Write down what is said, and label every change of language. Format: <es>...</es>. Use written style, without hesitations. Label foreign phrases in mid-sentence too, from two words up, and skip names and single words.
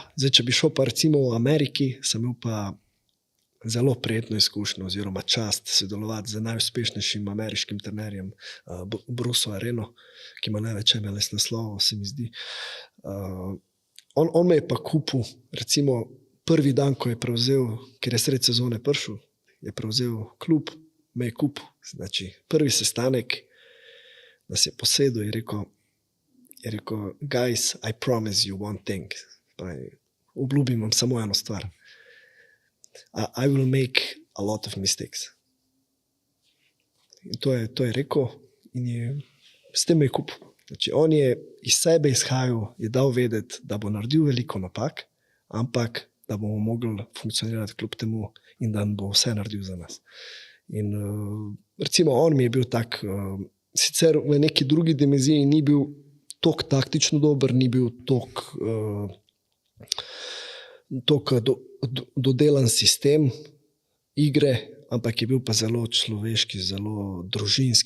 <sl>Zdaj, če bi šel pa recimo v Ameriki, sem imel pa zelo prijetno izkušnjo oziroma čast sodelovati z najuspešnejšim ameriškim trenerjem Bruce Areno, ki ima največ MLS naslovov, se mi zdi. On me je pa kupil, recimo prvi dan, ko je prevzel, ker je sred sezone prišel, je prevzel klub, me je kupil. Znači, prvi sestanek, nas je posedel in je rekel,</sl> <en>guys, I promise you one thing.</en> <sl>Obljubim vam samo eno stvar.</sl> <en>I will make a lot of mistakes.</en> <sl>In to je rekel in s tem me je kupil. Znači, on je iz sebe izhajal, je dal vedeti, da bo naredil veliko napak, ampak da bomo mogli funkcionirati kljub temu in da bo vse naredil za nas. In recimo on mi je bil tak, sicer v neki drugi dimenziji ni bil toliko taktično dober, ni bil toliko dodelan sistem igre, ampak je bil pa zelo človeški, zelo družinski.</sl>